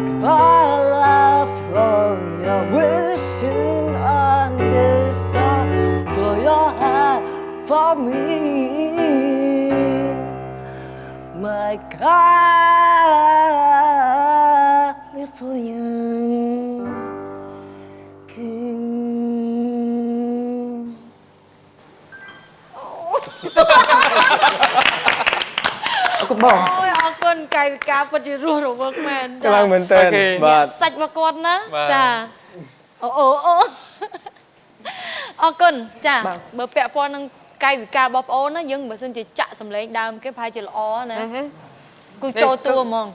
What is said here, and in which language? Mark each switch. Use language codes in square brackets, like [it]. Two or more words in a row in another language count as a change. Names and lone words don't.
[en] California wishing on this star for your heart, for me, my California. [km] អរគុណបង អូយអរគុណកាយវិការពិតជារស់រវើកមែន ខ្លាំងមែនតើបាទ សាច់របស់គាត់ណាចាអូអរគុណចាបើពាក់ព័ន្ធនឹងកាយវិការរបស់ប្អូនណាយើងបើសិនជាចាក់សម្លេងដើមគេប្រហែលជាល្អណាគូចូលតួហ្មង